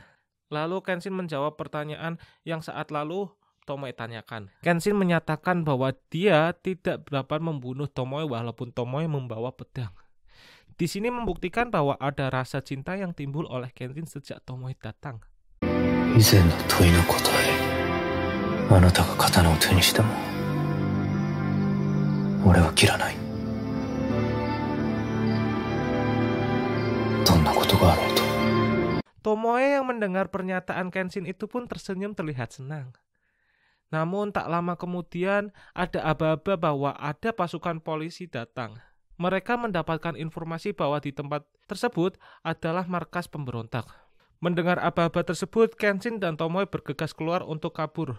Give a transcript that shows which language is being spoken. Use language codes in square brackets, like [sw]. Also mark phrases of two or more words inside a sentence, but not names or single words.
[id] Lalu Kenshin menjawab pertanyaan yang saat lalu Tomoe tanyakan. Kenshin menyatakan bahwa dia tidak dapat membunuh Tomoe walaupun Tomoe membawa pedang. Di sini membuktikan bahwa ada rasa cinta yang timbul oleh Kenshin sejak Tomoe datang. [ja] 以前の問いの答え、あなたが刀を手にしても俺は切らない。どんなことがあろうと。 [id] Tomoe yang mendengar pernyataan Kenshin itu pun tersenyum terlihat senang. Namun tak lama kemudian ada aba-aba bahwa ada pasukan polisi datang. Mereka mendapatkan informasi bahwa di tempat tersebut adalah markas pemberontak. Mendengar aba-aba tersebut, Kenshin dan Tomoe bergegas keluar untuk kabur.